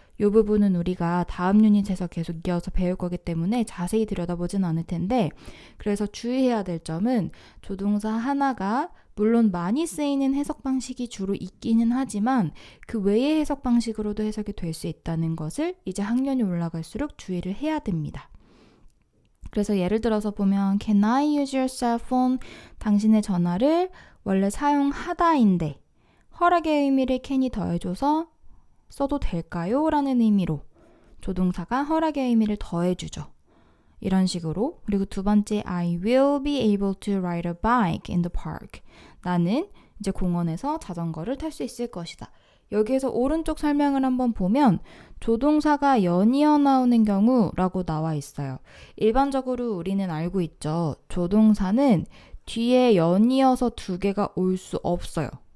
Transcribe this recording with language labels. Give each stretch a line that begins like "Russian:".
Korean: 이 부분은 우리가 다음 유닛에서 계속 이어서 배울 거기 때문에 자세히 들여다보진 않을 텐데 그래서 주의해야 될 점은 조동사 하나가 물론 많이 쓰이는 해석 방식이 주로 있기는 하지만 그 외의 해석 방식으로도 해석이 될 수 있다는 것을 이제 학년이 올라갈수록 주의를 해야 됩니다. 그래서 예를 들어서 보면
English: Can I use your cell phone?
Korean: 당신의 전화를 원래 사용하다인데 허락의 의미를 can이 더해줘서 써도 될까요? 라는 의미로 조동사가 허락의 의미를 더해주죠. 이런 식으로. 그리고 두 번째
English: I will be able to ride a bike in the park.
Korean: 나는 이제 공원에서 자전거를 탈 수 있을 것이다. 여기에서 오른쪽 설명을 한번 보면 조동사가 연이어 나오는 경우라고 나와 있어요. 일반적으로 우리는 알고 있죠. 조동사는 뒤에 연이어서 두 개가 올 수 없어요.